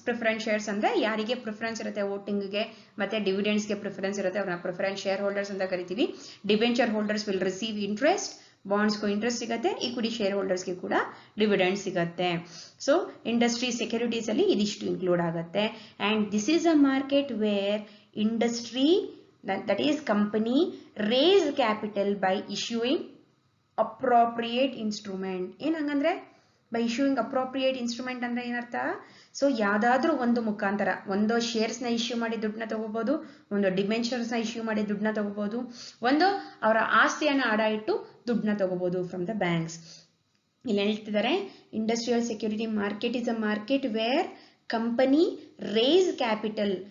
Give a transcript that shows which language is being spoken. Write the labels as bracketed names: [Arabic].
[Kannada] Preference shares ಅಂದ್ರೆ ಯಾರಿಗೆ preference ಇರುತ್ತೆ ವೋಟಿಂಗ್ಗೆ ಮತ್ತೆ ಡಿವಿಡೆಂಡ್ಸ್ಗೆ ಪ್ರಿಫರೆನ್ಸ್ ಇರುತ್ತೆ ಅವ್ರನ್ನ ಪ್ರಿಫರೆನ್ಸ್ ಶೇರ್ ಹೋಲ್ಡರ್ಸ್ ಅಂತ ಕರಿತೀವಿ. [English] debenture holders will receive interest, [Kannada] ಬಾಂಡ್ಸ್ಗೂ interest ಸಿಗುತ್ತೆ, ಈಕ್ವಿಟಿ ಶೇರ್ ಹೋಲ್ಡರ್ಸ್ಗೆ ಕೂಡ ಡಿವಿಡೆಂಡ್ ಸಿಗುತ್ತೆ. ಸೊ ಇಂಡಸ್ಟ್ರಿ ಸೆಕ್ಯೂರಿಟೀಸ್ ಅಲ್ಲಿ ಇದಿಷ್ಟು ಇನ್ಕ್ಲೂಡ್ ಆಗುತ್ತೆ. [English] And this is a market where industry, that is company, raise capital by issuing appropriate instrument. [Kannada] ಏನ್ ಹಂಗಂದ್ರೆ [English] by issuing appropriate instrument [Kannada] ಅಂದ್ರೆ ಏನರ್ಥ? ಸೊ ಯಾವ್ದಾದ್ರೂ ಒಂದು ಮುಖಾಂತರ, ಒಂದು ಶೇರ್ಸ್ ನ ಇಶ್ಯೂ ಮಾಡಿ ದುಡ್ಡನ್ನ ತಗೋಬಹುದು, ಒಂದು ಡಿಬೆಂಚರ್ಸ್ ನ ಇಶ್ಯೂ ಮಾಡಿ ದುಡ್ಡನ್ನ ತಗೋಬಹುದು, ಒಂದು ಅವರ ಆಸ್ತಿಯನ್ನ ಅಡ ಇಟ್ಟು ದುಡ್ಡನ್ನ ತಗೋಬಹುದು ಫ್ರಮ್ ದ ಬ್ಯಾಂಕ್ಸ್. ಇಲ್ಲಿ ಹೇಳ್ತಿದ್ದಾರೆ [English] Industrial security market is a market where company raise capital.